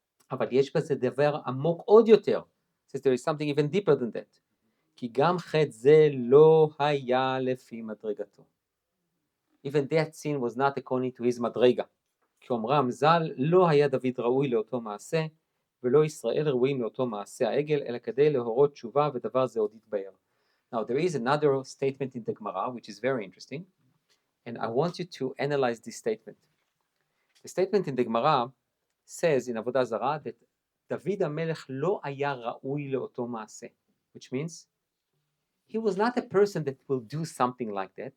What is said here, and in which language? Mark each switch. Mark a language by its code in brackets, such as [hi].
[he] אבל יש בזה דבר עמוק עוד יותר. [en] Says there is something even deeper than that. [he] כי גם חטא זה לא היה לפי מדרגתו. [en] Even that sin was not according to his מדרגה. [he] כי אומרם ז"ל, לא היה דוד ראוי לאותו מעשה, ולא ישראל ראויים לאותו מעשה העגל, אלא כדי להורות תשובה, ודבר זה עוד יתבהר. [en] Now there is another statement in the Gemara which is very interesting, and I want you to analyze this statement. The statement in the Gemara says in Avodah Zarah that David HaMelech [he] לא היה ראוי לאותו מעשה, [en] which means he was not a person that will do something like that.